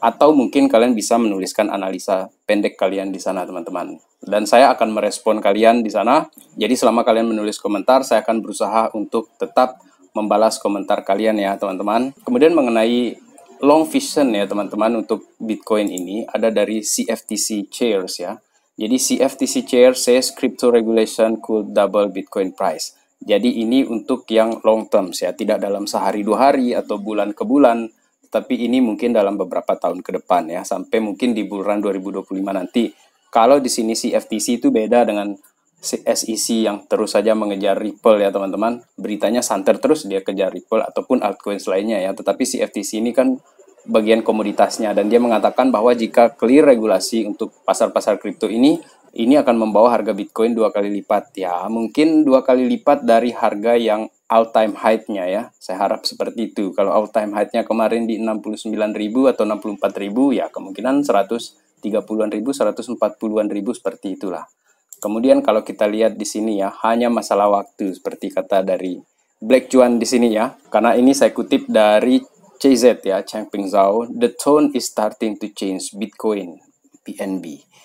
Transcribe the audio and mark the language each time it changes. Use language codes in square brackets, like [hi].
[id] Atau mungkin kalian bisa menuliskan analisa pendek kalian di sana, teman-teman. Dan saya akan merespon kalian di sana. Jadi selama kalian menulis komentar, saya akan berusaha untuk tetap membalas komentar kalian ya, teman-teman. Kemudian mengenai long vision ya, teman-teman, untuk Bitcoin ini ada dari CFTC Chairs ya. Jadi [en] CFTC Chair says crypto regulation could double Bitcoin price. [id] Jadi ini untuk yang long term ya, tidak dalam sehari 2 hari atau bulan ke bulan, tapi ini mungkin dalam beberapa tahun ke depan ya, sampai mungkin di bulan 2025 nanti. Kalau di sini CFTC itu beda dengan SEC yang terus saja mengejar Ripple ya, teman-teman. Beritanya santer terus dia kejar Ripple ataupun altcoins lainnya ya. Tetapi CFTC ini kan bagian komoditasnya, dan dia mengatakan bahwa jika clear regulasi untuk pasar-pasar kripto ini akan membawa harga Bitcoin 2 kali lipat ya. Mungkin 2 kali lipat dari harga yang all-time high-nya ya. Saya harap seperti itu. Kalau all-time high-nya kemarin di 69.000 atau 64.000 ya, kemungkinan 130-an ribu, 140-an ribu seperti itulah. Kemudian kalau kita lihat di sini ya, hanya masalah waktu seperti kata dari Black Juan di sini ya. Karena ini saya kutip dari [en] CZ ya, Changpeng Zhao, the tone is starting to change Bitcoin, BNB.